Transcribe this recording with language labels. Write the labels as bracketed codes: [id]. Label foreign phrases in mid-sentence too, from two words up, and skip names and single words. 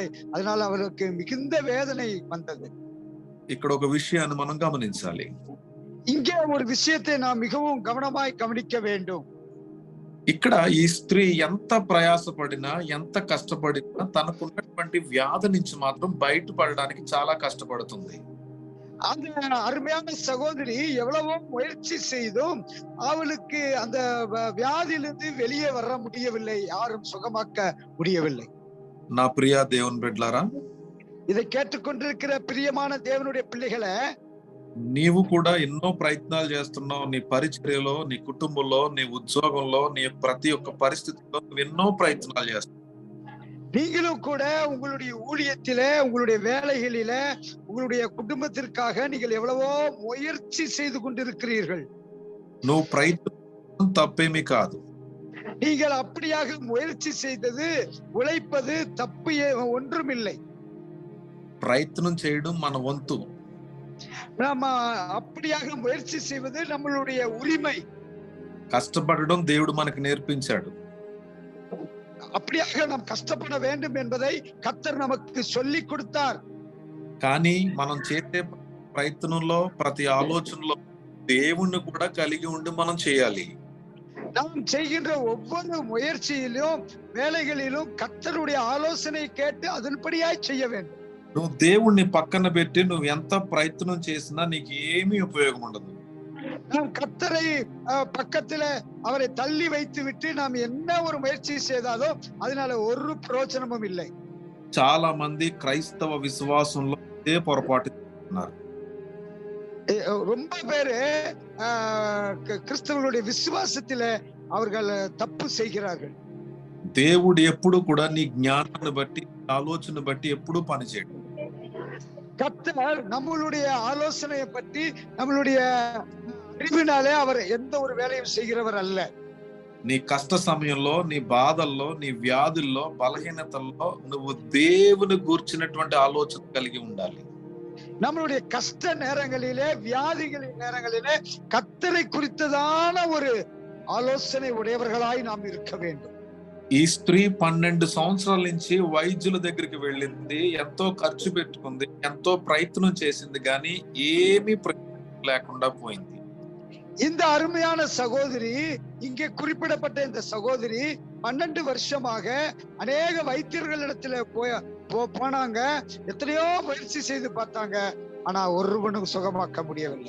[ta] அதனால அவளுக்கு மிகுந்த வேதனை வந்தது. [te] ఇక్కడ ఒక విషయాన్ని మనం గమనించాలి. [ta] இங்கே ஒரு விஷயத்தை நாம் மிகவும் கவனமாய் கவனிக்க வேண்டும். [te] ఇక్కడ ఈ స్త్రీ ఎంత ప్రయాసపడినా, ఎంత కష్టపడినా తనకున్నటువంటి వ్యాధి నుంచి మాత్రం బయటపడడానికి చాలా కష్టపడుతుంది. [ta] அந்த அருமையான சகோதரி எவ்வளவோ முயற்சி செய்தும் அவளுக்கு அந்த வியாதியிலிருந்து வெளியே வர முடியவில்லை. யாரும் சுகமாக்க முடியவில்லை. [te] నా ప్రియ దేవుని బిడ్డలారా, [ta] இதை கேட்டுக்கொண்டிருக்கிற பிரியமான தேவனுடைய பிள்ளைகளை, [te] నీవు కూడా ఎన్నో ప్రయత్నాలు చేస్తున్నావు. నీ పరిచర్యలో, నీ కుటుంబంలో, నీ ఉద్యోగంలో, నీ ప్రతి ఒక్క పరిస్థితిలో నువ్వు ఎన్నో ప్రయత్నాలు చేస్తున్నావు. [ta] நீங்களும் கூட உங்களுடைய ஊழியத்திலே, உங்களுடைய வேலைகளிலே, உங்களுடைய குடும்பத்திற்காக நீங்கள் எவ்வளவோ முயற்சி செய்து கொண்டிருக்கிறீர்கள். [te] నువ్వు ప్రయత్నం తప్పేమీ కాదు. [ta] நீங்கள் அப்படியாக முயற்சி செய்தது, உழைப்பது தப்பு ஒன்றுமில்லை. [te] ప్రయత్నం చేయడం మన వంతు. [ta] நாம அப்படியாக முயற்சி செய்வது நம்மளுடைய உரிமை. [te] కష్టపడడం దేవుడు మనకు నేర్పించాడు. [ta] அப்படியாக நாம் கஷ்டப்பட வேண்டும் என்பதை கர்த்தர் நமக்கு சொல்லி கொடுத்தார். [te] కానీ మనం చేసే ప్రయత్నంలో, ప్రతి ఆలోచనలో దేవుణ్ణి కూడా కలిగి ఉండి మనం చేయాలి. [ta] நாம் செய்கின்ற ஒவ்வொரு முயற்சியிலும், வேலைகளிலும் கர்த்தருடைய ஆலோசனை கேட்டு அதன்படியாய் செய்ய வேண்டும். [te] నువ్వు దేవుణ్ణి పక్కన పెట్టి నువ్వు ఎంత ప్రయత్నం చేసినా నీకు ఏమీ ఉపయోగం ఉండదు. [ta] நாம் கர்த்தரை பக்கத்துல அவரை தள்ளி வைத்து விட்டு நாம் என்ன ஒரு முயற்சி செய்தாலும் அதனால ஒரு பிரயோஜனமும் இல்லை. [te] చాలా మంది క్రైస్తవ విశ్వాసంలో ఇదే పొరపాటు చేస్తున్నారు. [ta] ரொம்ப பேரு கிறிஸ்தவர்களுடைய விசுவாசத்தில அவர்கள் தப்பு செய்கிறார்கள். [te] దేవుడు ఎప్పుడు కూడా నీ జ్ఞానాన్ని బట్టి, ఆలోచన బట్టి ఎప్పుడు పనిచేయడు. [ta] கர்த்தர் நம்மளுடைய ஆலோசனையை பற்றி, நம்மளுடைய அறிவினாலே அவர் எந்த ஒரு வேலையும் செய்கிறவர் அல்ல. [te] నీ కష్ట సమయంలో, నీ బాధల్లో, నీ వ్యాధుల్లో, బలహీనతల్లో నువ్వు దేవుని గూర్చినటువంటి ఆలోచన కలిగి ఉండాలి. [ta] நம்மளுடைய கஷ்ட நேரங்களிலே, வியாதிகளின் நேரங்களிலே கர்த்தரை குறித்ததான ஒரு ஆலோசனை உடையவர்களாய் நாம் இருக்க வேண்டும். [te] ఈ స్త్రీ 12 సంవత్సరాల నుంచి వైద్యుల దగ్గరికి వెళ్ళింది, ఎంతో ఖర్చు పెట్టుకుంది, ఎంతో ప్రయత్నం చేసింది, కానీ ఏమీ ప్రయోజనం లేకుండా పోయింది. [ta] இந்த அருமையான சகோதரி, இங்கே குறிப்பிடப்பட்ட இந்த சகோதரி 12 வருஷமாக அநேக வைத்தியர்களிடத்துல போனாங்க, எத்தனையோ முயற்சி செய்து பார்த்தாங்க, ஆனா ஒருவனும் சுகமாக்க முடியவில்லை.